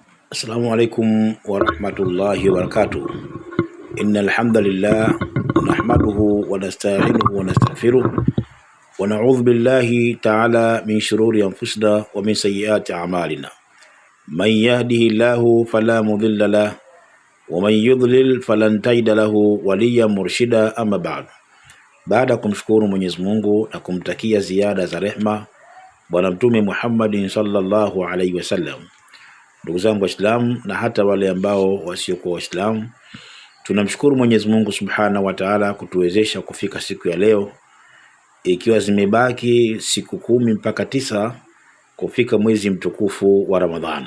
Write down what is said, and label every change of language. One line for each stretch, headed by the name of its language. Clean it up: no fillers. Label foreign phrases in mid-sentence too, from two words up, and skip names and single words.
Arabic: السلام عليكم ورحمة الله وبركاته إن الحمد لله نحمده ونستعينه ونستغفره ونعوذ بالله تعالى من شرور أنفسنا ومن سيئات أعمالنا. من يهده الله فلا مضل له ومن يضلل فلن تجد له وليا مرشدا أما بعد.
Swahili: Baada kumshukuru Mwenyezi Mungu na kumtakia ziada za rehma Bwana Mtume Muhammadin
Arabic: صلى الله عليه وسلم,
Swahili: ndugu zangu Waislamu na hata wale ambao wasiokuwa Waislamu, tunamshukuru Mwenyezi Mungu
Arabic: سبحانه وتعالى
Swahili: kutuwezesha kufika siku ya leo, ikiwa zimebaki siku 10 mpaka 9 kufika mwezi mtukufu wa Ramadhan.